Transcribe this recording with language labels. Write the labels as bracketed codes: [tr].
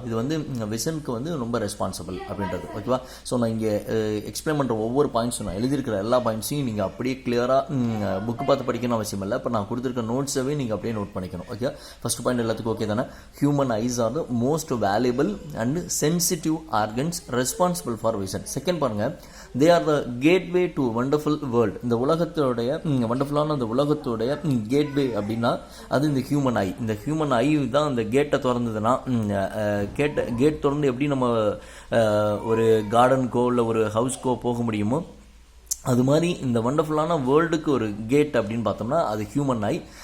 [ta] இது வந்து விஷனுக்கு வந்து ரொம்ப ரெஸ்பான்சிபிள் அப்படின்றது. ஓகேவா? ஸோ நான் இங்கே எக்ஸ்பிளைன் பண்ணுற ஒவ்வொரு பாயிண்ட்ஸும், நான் எழுதியிருக்கிற எல்லா பாயிண்ட்ஸையும் நீங்கள் அப்படியே கிளியராக புக்கு பார்த்து படிக்கணும் அவசியம் இல்லை. இப்போ நான் கொடுத்துருக்க நோட்ஸவே நீங்கள் அப்படியே நோட் பண்ணிக்கணும். ஓகே? ஃபர்ஸ்ட் பாயிண்ட் எல்லாத்துக்கும் ஓகே தானே? [en] Human eyes are the most valuable and sensitive organs responsible for vision. [ta] Second பாருங்கள், [en] they are the gateway to wonderful world. [ta] இந்த உலகத்தோடைய வண்டர்ஃபுல்லான இந்த உலகத்தோடைய கேட்வே அப்படின்னா அது இந்த ஹியூமன் ஐ. இந்த ஹியூமன் ஐ தான் இந்த கேட்டை திறந்ததுன்னா, கேட் திறந்து எப்படி நம்ம ஒரு கார்டனுக்கோ இல்லை ஒரு ஹவுஸ்க்கோ போக முடியுமோ அது மாதிரி இந்த வண்டர்ஃபுல்லான வேர்ல்டுக்கு ஒரு கேட் அப்படின்னு பார்த்தோம்னா அது ஹியூமன் ஐ.